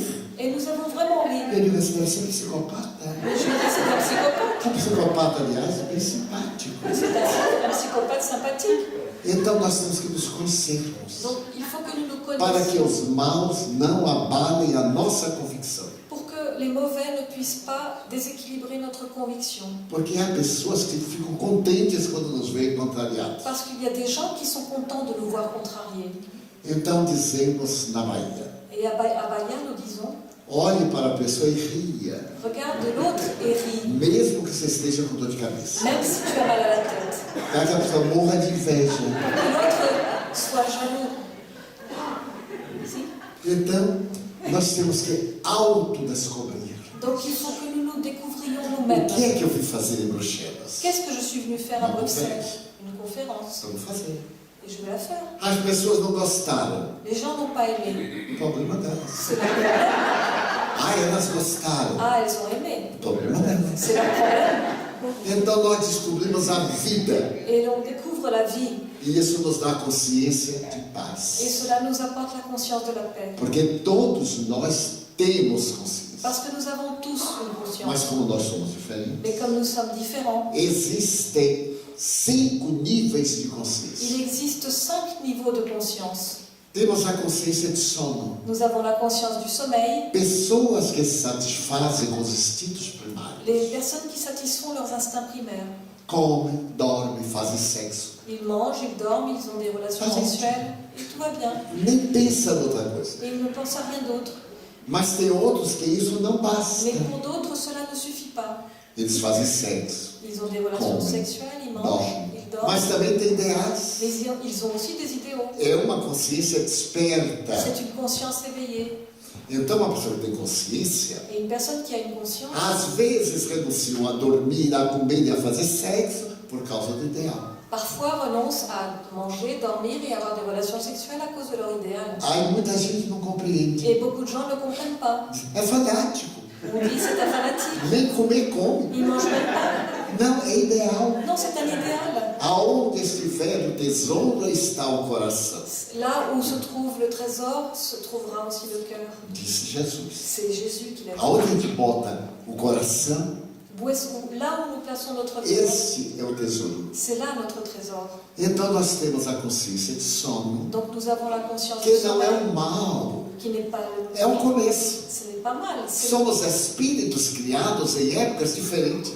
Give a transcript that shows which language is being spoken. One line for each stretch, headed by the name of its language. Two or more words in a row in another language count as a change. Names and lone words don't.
French: Et nous avons vraiment ri.
Portuguese: Eu digo assim, você é psicopata?
French: Mais je lui dis, c'est un psychopathe.
Portuguese: O psicopata, aliás, é bem simpático.
French: C'est un psychopathe sympathique.
Portuguese: Então nós temos que nos conhecermos
French: Donc il faut que nous nous
Portuguese: para que
French: connaissions
Portuguese: os maus não abalem a nossa convicção.
French: pour que les mauvais ne puissent pas déséquilibrer notre conviction.
Portuguese: Porque há pessoas que ficam contentes quando nos veem contrariados.
French: Parce qu'il y a des gens qui sont contents de nous voir contrariés.
Portuguese: Então dizemos na Bahia,
French: Et à Bahia, nous disons,
Portuguese: olhe para a pessoa e ria,
French: regarde l'autre et ris,
Portuguese: mesmo que você esteja com dor de cabeça.
French: même si tu as mal à la tête.
Portuguese: Para que a pessoa morra de inveja.
French: Que l'autre soit jaloux. Si.
Portuguese: Então, nós temos que autodescobrir.
French: Donc il faut que nous nous découvrions
Portuguese: O
French: nous-mêmes.
Portuguese: que é que eu vim fazer em Bruxelas?
French: Qu'est-ce que je suis venue faire à Une Bruxelles? conférence. Une conférence.
Portuguese: Vamos fazer.
French: Et je vais la faire.
Portuguese: As pessoas não gostaram.
French: Les gens n'ont pas aimé.
Portuguese: O problema delas.
French: C'est leur problème.
Portuguese: Ah, elas gostaram.
French: Ah, elles ont aimé.
Portuguese: O problema delas.
French: C'est leur problème.
Portuguese: Então nós descobrimos a vida.
French: Et on découvre la vie.
Portuguese: E isso nos dá consciência de
French: Et
Portuguese: paz.
French: cela nous apporte la conscience de la paix.
Portuguese: Porque todos nós temos consciência.
French: Parce que nous avons tous une
Portuguese: Mas
French: conscience.
Portuguese: como nós somos diferentes,
French: Mais comme nous sommes différents,
Portuguese: existem 5 níveis de consciência.
French: il existe 5 niveaux de conscience.
Portuguese: Temos a consciência de sono.
French: Nous avons la conscience du sommeil,
Portuguese: Pessoas que se satisfazem com os instintos primários.
French: les personnes qui satisfont leurs instincts primaires.
Portuguese: Comem, dormem, fazem sexo.
French: Ils mangent, ils dorment, ils ont des relations Ah, sexuelles, et tout va bien.
Portuguese: Nem pensa em outra coisa.
French: Et ils ne pensent à rien d'autre.
Portuguese: Mas tem outros que isso não basta.
French: Mais pour d'autres, cela ne suffit pas.
Portuguese: Eles fazem sexo,
French: Ils ont des relations
Portuguese: Comem,
French: sexuelles, ils mangent,
Portuguese: dormem.
French: ils dorment,
Portuguese: Mas também tem ideais.
French: mais ils ont aussi des idéaux.
Portuguese: É uma consciência desperta.
French: C'est une conscience éveillée.
Portuguese: Então, uma pessoa que tem consciência,
French: Et une personne qui a une conscience,
Portuguese: às vezes renunciam a dormir, a comer e a fazer sexo por causa do ideal.
French: parfois renonce à manger, dormir et avoir des relations sexuelles à cause de leur idéal.
Portuguese: Aí muita gente não compreende.
French: Et beaucoup de gens ne comprennent pas.
Portuguese: É fanático.
French: On dit c'est un fanatique.
Portuguese: Nem comer come.
French: Il ne mange même pas.
Portuguese: Não, é ideal.
French: Non, c'est un idéal.
Portuguese: Aonde estiver o tesouro está o coração,
French: Là où se trouve le trésor, se trouvera aussi le cœur.
Portuguese: disse Jesus.
French: C'est Jésus qui l'a dit.
Portuguese: Aonde a gente bota o coração,
French: Là où nous plaçons notre cœur,
Portuguese: esse é o tesouro.
French: c'est là notre trésor.
Portuguese: Então nós temos a consciência de sono,
French: Donc nous avons la conscience du
Portuguese: que não é
French: sommeil,
Portuguese: um mal,
French: qui n'est pas
Portuguese: é um começo.
French: ce n'est pas mal.
Portuguese: Somos espíritos criados em épocas diferentes.